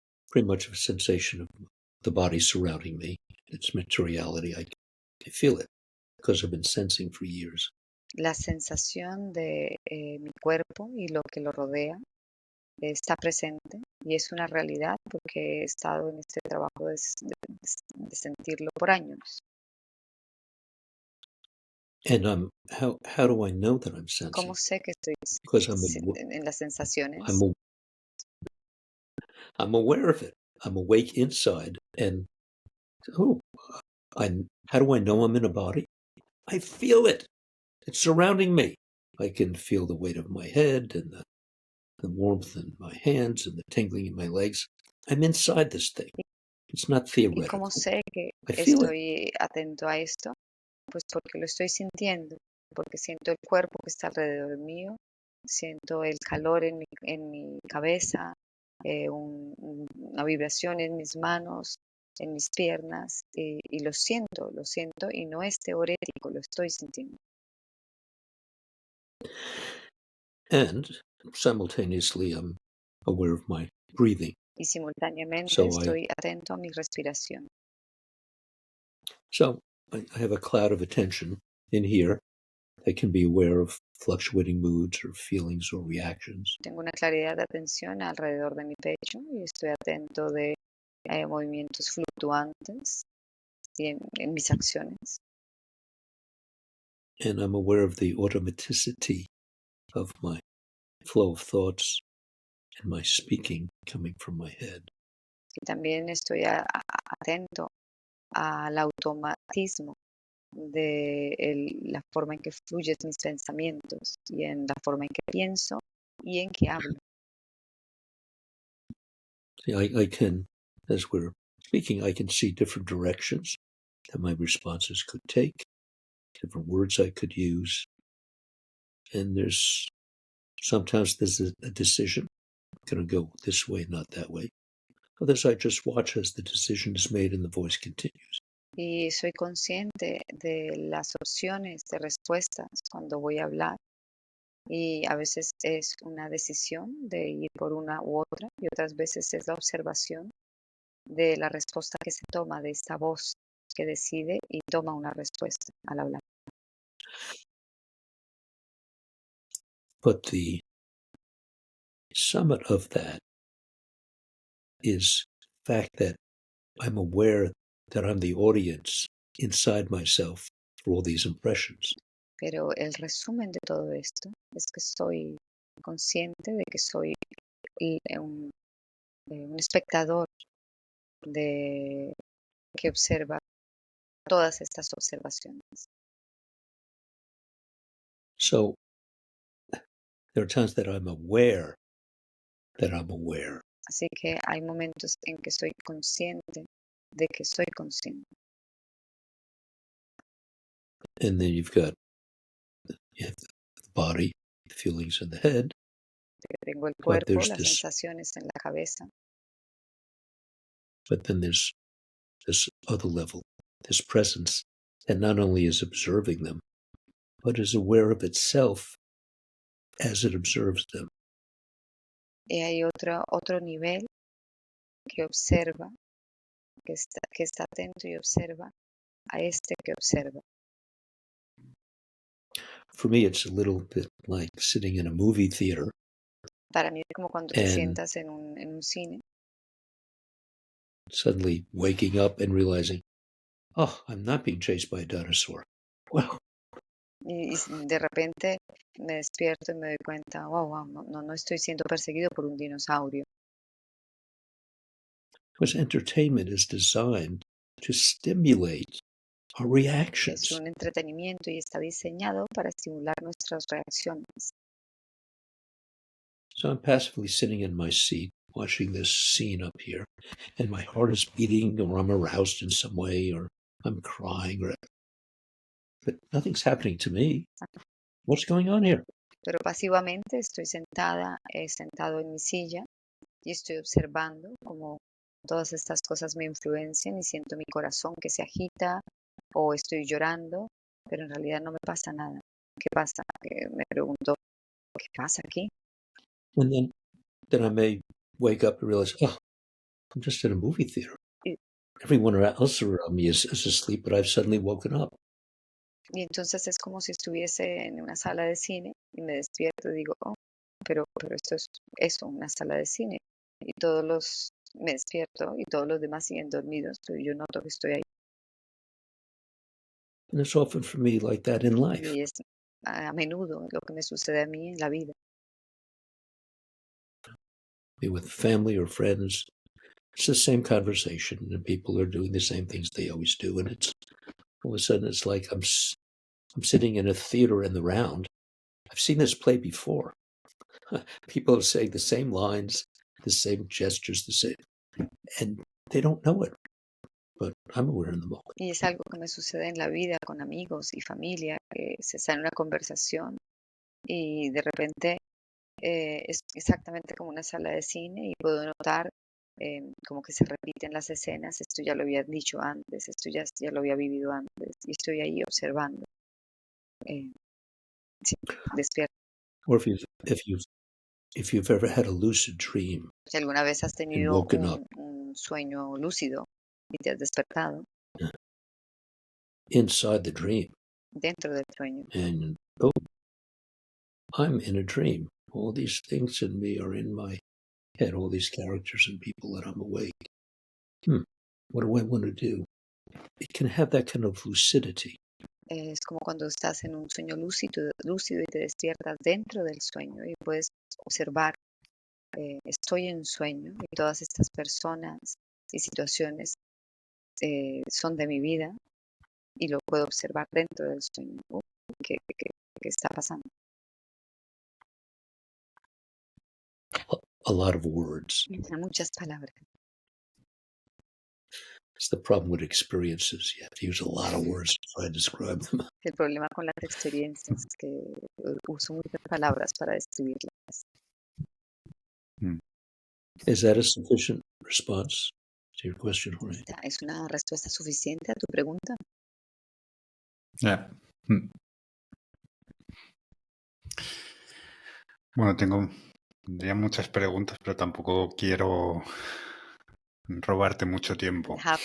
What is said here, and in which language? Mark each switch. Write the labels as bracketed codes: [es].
[en] pretty much a sensation of the body surrounding me, its materiality. I feel it because I've been sensing for years. [es] la sensación de mi cuerpo y lo que lo rodea está presente y es una realidad porque he estado en este trabajo de sentirlo por años. [en] And how do I know that I'm sensing? [es] ¿Cómo sé que estoy [en] Because [es] en las sensaciones? [en] I'm aware of it. I'm awake inside, and how do I know I'm in a body? I feel it. It's surrounding me. I can feel the weight of my head and the warmth in my hands and the tingling in my legs. I'm inside this thing. It's not [es] ¿Y [en] theoretical. [es] cómo sé que [en] I feel it. [es] estoy atento a esto? Pues porque lo estoy sintiendo, porque siento el cuerpo que está alrededor mío, siento el calor en mi cabeza, una vibración en mis manos, en mis piernas, y lo siento, y no es teorético, lo estoy sintiendo. [en] And simultaneously, I'm aware of my breathing. [es] Y simultáneamente [en] So [es] estoy atento a mi respiración. [en] I have a cloud of attention in here. I can be aware of fluctuating moods or feelings or reactions. [es] Tengo una claridad de atención alrededor de mi pecho y estoy atento de movimientos fluctuantes y en mis acciones. [en] And I'm aware of the automaticity of my flow of thoughts and my speaking coming from my head. [es] Y también estoy atento al automatismo de la forma en que fluyen mis pensamientos y en la forma en que pienso y en que hablo. [en] See, I can, as we're speaking, I can see different directions that my responses could take, different words I could use. And sometimes there's a decision, I'm going to go this way, not that way. Others I just watch as the decision is made and the voice continues. [es] Y soy consciente de las opciones de respuestas cuando voy a hablar. Y a veces es una decisión de ir por una u otra y otras veces es la observación de la respuesta que se toma de esta voz que decide y toma una respuesta al hablar. [en] But the summit of that is the fact that I'm aware that I'm the audience inside myself for all these impressions. [es] Pero el resumen de todo esto es que soy consciente de que soy un espectador que observa todas estas observaciones. [en] So there are times that I'm aware that I'm aware. [es] Así que hay momentos en que soy consciente de que soy consciente. [en] And then you have the body, the feelings in the head. [es] Tengo el cuerpo, las sensaciones en la cabeza. [en] But then there's this other level, this presence that not only is observing them, but is aware of itself as it observes them. [es] Y hay otro nivel que observa, que está atento y observa a este que observa. [en] For me, it's a little bit like sitting in a movie theater. [es] Para mí es como cuando te sientas en un cine. [en] Suddenly waking up and realizing, oh, I'm not being chased by a dinosaur. Wow. [es] Y de repente me despierto y me doy cuenta, wow, no estoy siendo perseguido por un dinosaurio. [en] Because entertainment is designed to stimulate our reactions. [es] Es un entretenimiento y está diseñado para estimular nuestras reacciones. [en] So I'm passively sitting in my seat, watching this scene up here, and my heart is beating, or I'm aroused in some way, or I'm crying, but nothing's happening to me. What's going on here? [es] Pero pasivamente estoy sentado en mi silla y estoy observando cómo todas estas cosas me influencian y siento mi corazón que se agita o estoy llorando, pero en realidad no me pasa nada. ¿Qué pasa? Me pregunto, ¿qué pasa aquí? [en] And then I may wake up and realize, oh, I'm just in a movie theater. Everyone else around me is asleep, but I've suddenly woken up. [es] Y entonces es como si estuviese en una sala de cine y me despierto y digo, oh, pero esto es eso, una sala de cine. Y me despierto y todos los demás siguen dormidos, pero yo noto que estoy ahí. [en] And it's often for me like that in life. [es] Y es a menudo lo que me sucede a mí en la vida. [en] Be with family or friends, it's the same conversation, and people are doing the same things they always do, and it's all of a sudden it's like I'm sitting in a theater in the round. I've seen this play before. People are saying the same lines, the same gestures, the same, and they don't know it, but I'm aware in the moment. [es] Y es algo que me sucede en la vida con amigos y familia, que se está en una conversación y de repente es exactamente como una sala de cine y puedo notar como que se repiten las escenas. Esto ya lo había dicho antes, esto ya lo había vivido antes y estoy ahí observando. Sí, despierto. [en] Or if you've ever had a lucid dream [es] Si alguna vez has [en] and [es] tenido [en] woken up [es] un sueño lúcido y te has despertado [en] inside the dream, [es] dentro del sueño, [en] and oh, I'm in a dream. All these things in me are in my head, all these characters and people that I'm awake. What do I want to do? It can have that kind of lucidity. [es] es como cuando estás en un sueño lúcido y te despiertas dentro del sueño y puedes observar, estoy en sueño y todas estas personas y situaciones son de mi vida y lo puedo observar dentro del sueño. ¿Qué está pasando? [en] A lot of words. [es] Muchas palabras. [en] It's the problem with experiences. You have to use a lot of words to try and describe them. [es] El problema con las experiencias es que uso muchas palabras para describirlas. [en] Is that a sufficient response to your question, Jorge? [es] ¿Es una respuesta suficiente a tu pregunta? Ya. Bueno, tendría muchas preguntas, pero tampoco quiero robarte mucho tiempo.